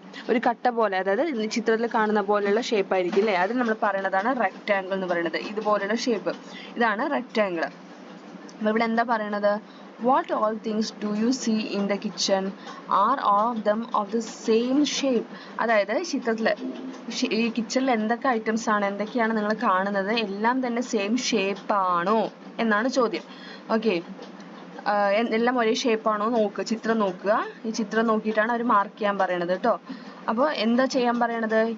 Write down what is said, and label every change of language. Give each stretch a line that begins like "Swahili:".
Malayalam: ഒരു കട്ട പോലെ, അതായത് ചിത്രത്തിൽ കാണുന്ന പോലെയുള്ള ഷേപ്പ് ആയിരിക്കും അല്ലേ. അത് നമ്മൾ പറയുന്നതാണ് റെക്റ്റാങ്കിൾ എന്ന് പറയുന്നത്. ഇതുപോലെയുള്ള ഷേപ്പ്, ഇതാണ് റെക്റ്റാങ്കിൾ. അപ്പോൾ ഇവിടെ എന്താ പറയണത്?
English: What all things do you see in the kitchen? Are all of them of the same shape?
Malayalam: അതായത് ചിത്രത്തിൽ ഈ കിച്ചണിൽ എന്തൊക്കെ ഐറ്റംസ് ആണ്, എന്തൊക്കെയാണ് നിങ്ങൾ കാണുന്നത്, എല്ലാം തന്നെ സെയിം ഷേപ്പ് ആണോ എന്നാണ് ചോദ്യം. ഓക്കെ, എല്ലാം ഒരേ ഷേപ്പാണോ നോക്കുക, ചിത്രം നോക്കുക. ഈ ചിത്രം നോക്കിയിട്ടാണ് അവർ മാർക്ക് ചെയ്യാൻ പറയണത് കേട്ടോ. അപ്പോൾ എന്താ ചെയ്യാൻ പറയണത്?